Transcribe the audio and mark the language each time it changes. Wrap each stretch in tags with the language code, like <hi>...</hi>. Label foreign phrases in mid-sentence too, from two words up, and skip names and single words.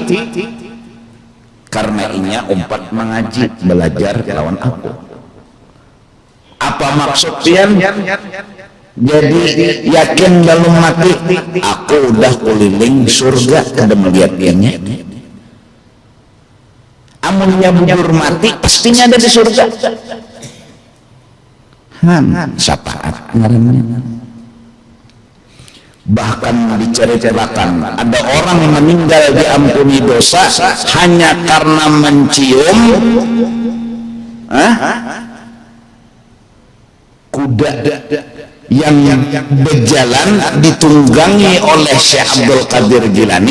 <bjn>Karena inya umpat mengaji, belajar lawan aku. Apa maksud pian? Jadi yakin balum mati? Aku udah keliling surga, kada melihat piannya. Amunnya bujur mati, pastinya ada di surga. Syafaat ngarannya.</bjn> <id>Bahkan diceritakan ada orang yang meninggal diampuni dosa hanya karena mencium kuda yang berjalan ditunggangi oleh Syekh Abdul Qadir Jilani.</id>